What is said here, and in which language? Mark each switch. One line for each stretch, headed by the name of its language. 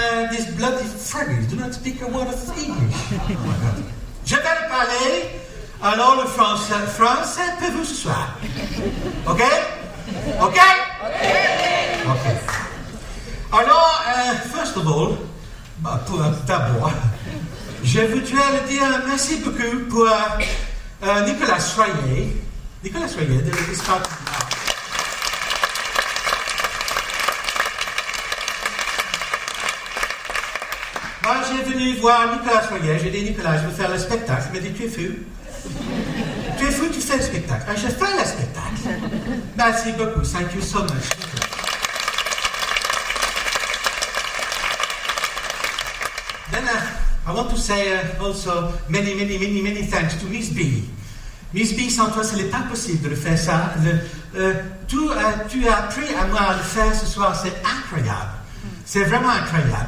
English: These bloody Frenchies do not speak a word of English. Oh my God.
French: Je vais parler alors le français. Français pour vous ce soir. Ok? Ok? Ok. Alors,
English: first of all,
French: pour d'abord, je voudrais le dire merci beaucoup pour Nicolas Soyer. Nicolas Soyer de l'Histoire. Moi, j'ai venu voir Nicolas Soyer. J'ai dit, Nicolas, je veux faire le spectacle. Il m'a dit, tu es fou. Tu es fou, tu fais le spectacle. Ah, je fais le spectacle. Merci beaucoup.
English: Thank you so much. Then I want to say also many thanks to Miss B.
French: Miss B, sans toi, ce n'est pas possible de le faire ça. Tu as appris à moi à le faire ce soir, c'est incroyable. C'est vraiment incroyable.